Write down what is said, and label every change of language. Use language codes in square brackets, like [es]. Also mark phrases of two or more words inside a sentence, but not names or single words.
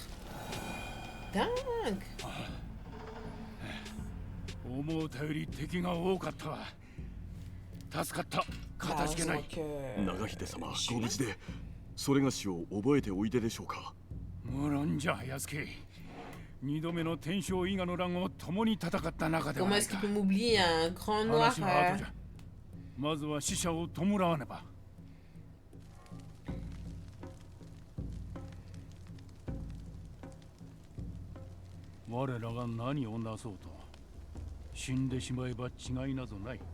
[fr] Dingue. [ja] 思うたより敵が多かったわ。助かった。かたじけない。長秀様、ご無事で、それがしを覚えておいででしょうか。無論じゃ、安家。二度目の天正伊賀の乱を共に戦った中では [fr] Comment [ja] ない [fr] est-ce [ja] か。 [fr] qu'il peut m'oublier un grand noir [ja] 話は後じゃ。まずは死者を弔わねば。我らが何をなそうと死んでしまえば違いなどない。